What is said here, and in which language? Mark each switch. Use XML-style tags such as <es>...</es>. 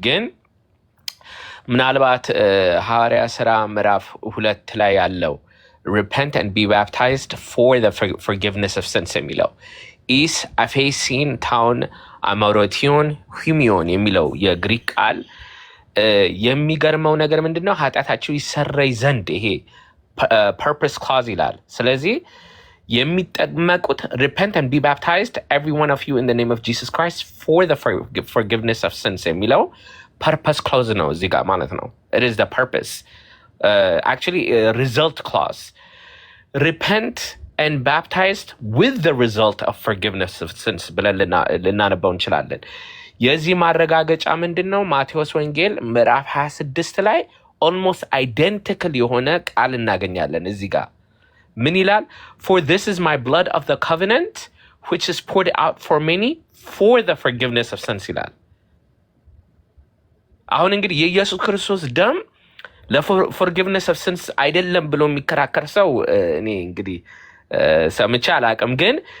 <am>ግን ምናልባት ሐዋርያ ሥራ ምዕራፍ 2 ላይ ያለው</am> <en>repent and be baptized for the forgiveness of sins</en> <am>የሚለው</am> <el>ኢስ አፌሲን ታውን አማሮቲዮን ሁሚዮን</el> <am>የሚለው የግሪክ ቃል የሚገርመው ነገር ምንድነው? ኃጢአታቸው ይሰረይ ዘንድ ይሄ</am> <en>purpose clause</en> <am>ይላል። ስለዚህ የሚጠመቁት</am> <en>repent and be baptized every one of you in the name of Jesus Christ for the forgiveness of sins የሚለው purpose clause</en> <am>ነው እዚህ ጋር ማለት ነው።</am> <en>it is the purpose actually result clause repent and baptized with the result of forgiveness of sins</en> <am>ብለን ልናነበው እንችላለን። የዚህ ማረጋገጫ ምንድን ነው? ማቴዎስ ወንጌል ምዕራፍ 26 ላይ</am> <en>almost identical</en> <am>የሆነ ቃል እናገኛለን። እዚህ ጋር ምን ይላል?</am> <en>for this is my blood of the covenant which is poured out for many for the forgiveness of sins</en> <am>ይላል። አሁን እንግዲህ የኢየሱስ ክርስቶስ ደም ለforgiveness of sins አይደለም ብሎ የሚከራከር ሰው እኔ እንግዲህ ሰምቼ አላቅም። ግን</am>